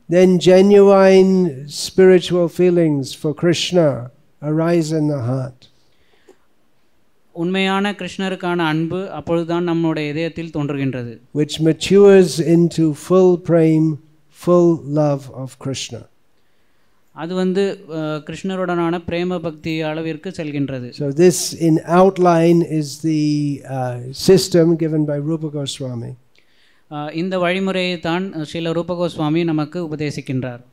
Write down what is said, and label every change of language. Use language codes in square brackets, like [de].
[en] Then genuine spiritual feelings for Krishna arise in the heart. [ta] உண்மையான கிருஷ்ணருக்கான அன்பு அப்பொழுதுதான் நம்முடைய இதயத்தில் தோன்றுகின்றது. [en] Which matures into full prema, full love of Krishna. [ta] அது கிருஷ்ணருடனான பிரேம பக்தி அளவிற்கு செல்கின்றது. [en] So this in outline is the system given by Rupa Goswami. [ta] இந்த வழிமுறையை தான் ஸ்ரீல ரூப கோஸ்வாமி நமக்கு உபதேசிக்கின்றார்.